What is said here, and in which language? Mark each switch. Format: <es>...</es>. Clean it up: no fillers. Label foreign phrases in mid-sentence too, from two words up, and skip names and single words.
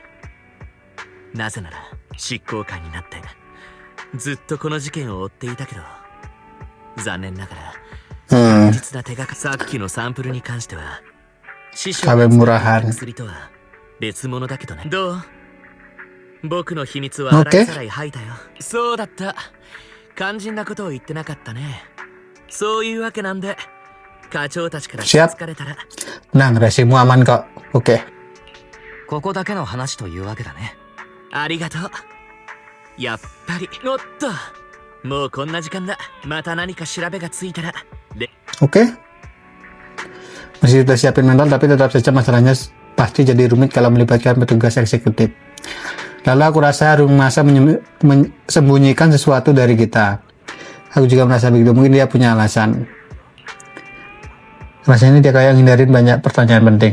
<ja>なぜなら執行官になってずっとこの事件を追っていたけど、残念ながら確実な手がかり。さっきのサンプルに関しては師匠が使った薬とは別物だけどね。どう？僕の秘密は洗いざらい吐いたよ。そうだった。肝心なことを言ってなかったね。そういうわけなんで課長たちから気づかれたら。</ja> <id>Nah, rahasiamu aman kok. Oke.</id> <ja>ここだけの話というわけだね。ありがとう。やっぱり。おっと、もうこんな時間だ。また何か調べがついたら。</ja> <id>Oke. Meski sudah siapin mental, tapi tetap saja masalahnya pasti jadi rumit kalau melibatkan petugas eksekutif. Lalu aku rasa Harumasa sembunyikan sesuatu dari kita. Aku juga merasa begitu. Mungkin dia punya alasan. Rasanya dia kayak ngindarin banyak pertanyaan penting.</id>